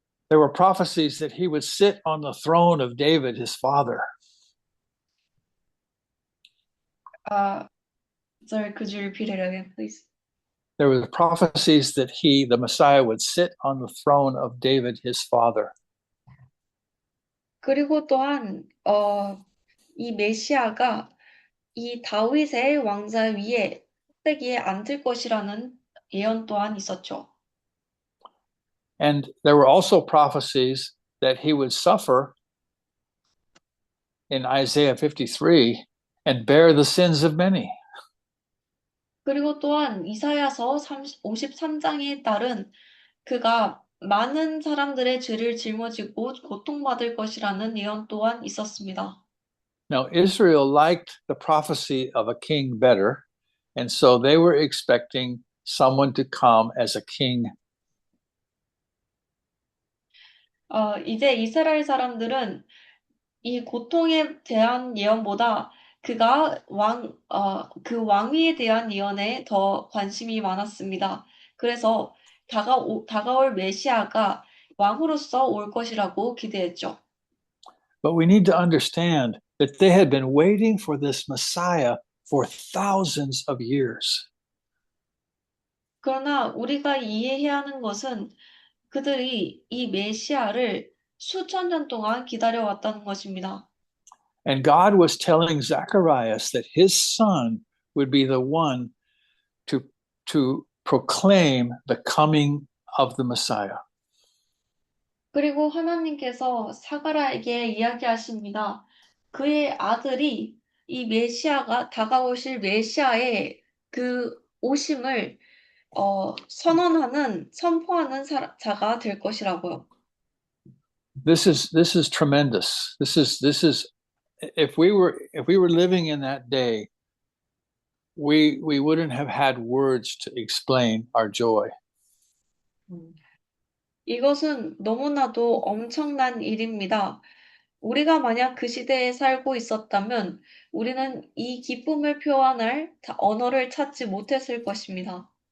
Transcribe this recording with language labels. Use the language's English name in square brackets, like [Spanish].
[English] There were prophecies that he would sit on the throne of David, his father. Sorry, could you repeat it again, please? There were prophecies that the Messiah, would sit on the throne of David, his father. [Korean] 그리고 또한 이 메시아가 이 다윗의 왕자 위에 꼭대기에 앉을 것이라는 예언 또한 있었죠. [English] And there were also prophecies that he would suffer in Isaiah 53 and bear the sins of many. [Korean] 그리고 또한 이사야서 53장에 따른 그가 많은 사람들의 죄를 짊어지고 고통받을 것이라는 예언 또한 있었습니다. [English] Now, Israel liked the prophecy of a king better, and so they were expecting someone to come as a king. [Korean] 이제 이스라엘 사람들은 이 고통에 대한 예언보다 그가 그 왕위에 대한 예언에 더 관심이 많았습니다. 그래서 다가올 메시아가 왕으로서 올 것이라고 기대했죠. [English] But we need to understand that they had been waiting for this Messiah for thousands of years. [Korean] 그러나 우리가 이해해야 하는 것은 그들이 이 메시아를 수천 년 동안 기다려왔다는 것입니다. [English] And God was telling Zacharias that his son would be the one to proclaim the coming of the Messiah. [Korean] 그리고 하나님께서 사가랴에게 이야기하십니다. 그의 아들이 이 메시아가 다가오실 메시아의 그 오심을 선포하는 자가 될 것이라고요. [English] This is tremendous. This is if we were living in that day, we wouldn't have had words to explain our joy. [Korean] 이것은 너무나도 엄청난 일입니다. 우리가 만약 그 시대에 살고 있었다면 우리는 이 기쁨을 표현할 언어를 찾지 못했을 것입니다.